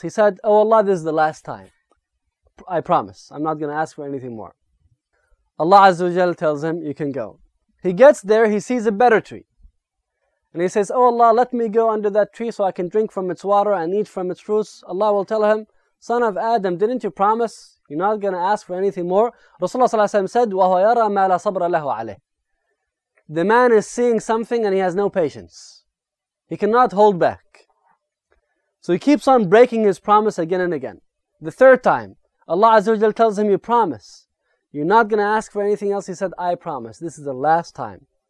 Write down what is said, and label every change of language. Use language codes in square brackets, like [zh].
[en] He said, oh Allah, this is the last time. I promise, I'm not going to ask for anything more. Allah Azza wa Jal tells him, you can go. He gets there, he sees a better tree. And he says, oh Allah, let me go under that tree so I can drink from its water and eat from its fruits. Allah will tell him, son of Adam, didn't you promise you're not going to ask for anything more? [ar] Rasulullah sallallahu alaihi wasallam said, وَهُوَ يَرَى مَا لَا صَبْرَ لَهُ عَلَيْهِ. [en] The man is seeing something and he has no patience. He cannot hold back. So he keeps on breaking his promise again and again. The third time, Allah Azza wa Jal tells him, you promise. You're not going to ask for anything else. He said, I promise. This is the last time.